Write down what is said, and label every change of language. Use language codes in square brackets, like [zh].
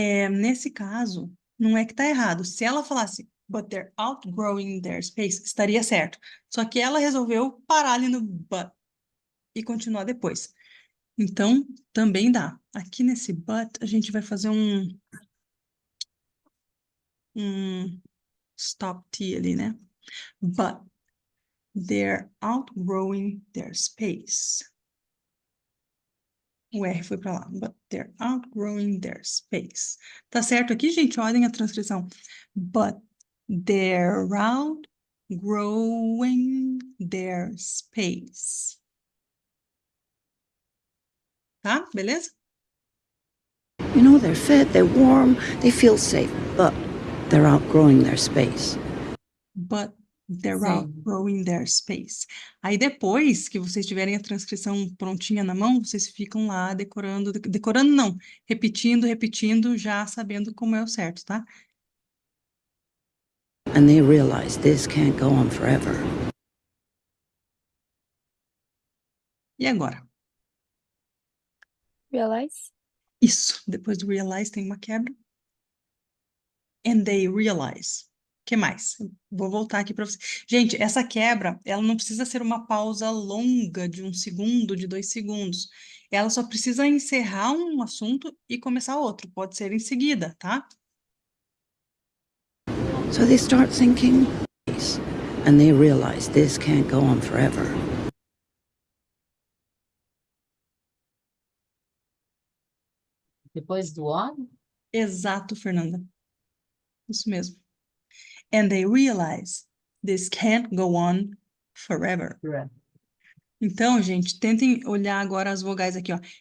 [pt] Nesse caso, não é que tá errado. Se ela falasse, [en] but they're outgrowing their space, [pt] estaria certo. Só que ela resolveu parar ali no but e continuar depois. Então, também dá. Aqui nesse but, a gente vai fazer um stop T ali, né? But [en] They're outgrowing their space. [pt] O R foi para lá. [en] But they're outgrowing their space. [pt] Tá certo aqui, gente? Olhem a transcrição. [en] But they're outgrowing their space. [pt] Tá? Beleza? [en] You know, they're fed, they're warm, they feel safe, but they're outgrowing their space. But they're [pt] Sim. [en] outgrowing their space. [pt] Aí depois que vocês tiverem a transcrição prontinha na mão, vocês ficam lá decorando, decorando não, repetindo, já sabendo como é o certo, tá? [en] And they realize this can't go on forever. [pt] E agora? [en] Realize? [pt] Isso, depois do realize tem uma quebra. [en] And they realize. [pt] O que mais? Vou voltar aqui para vocês. Gente, essa quebra, ela não precisa ser uma pausa longa de 1 segundo, de 2 segundos. Ela só precisa encerrar um assunto e começar outro. Pode ser em seguida, tá? [en] So they start thinking, and they realize this can't go on forever. [pt] Depois do on, Exato, Fernanda. Isso mesmo. [en] And they realize this can't go on forever. [pt] Então, gente, tentem olhar agora as vogais aqui, ó.